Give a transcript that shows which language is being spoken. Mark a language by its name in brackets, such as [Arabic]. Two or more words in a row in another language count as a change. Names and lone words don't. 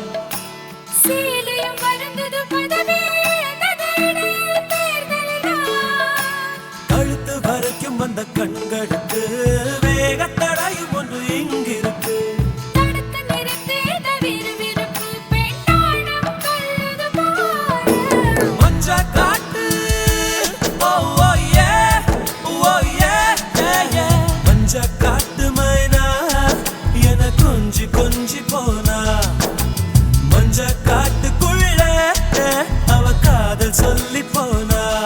[Tamil] கழுத்து வரைக்கும் வந்த கண்களுக்கு வேகத்தடையும் ஒன்று இங்கிருக்கு மஞ்ச காட்டு [English] oh yeah, oh yeah, yeah, yeah. [Tamil] மஞ்ச காட்டு மைனா என கொஞ்சி கொஞ்சி போனா மஞ்ச காட்டுக்குள்ள அவ காதல் சொல்லி போனா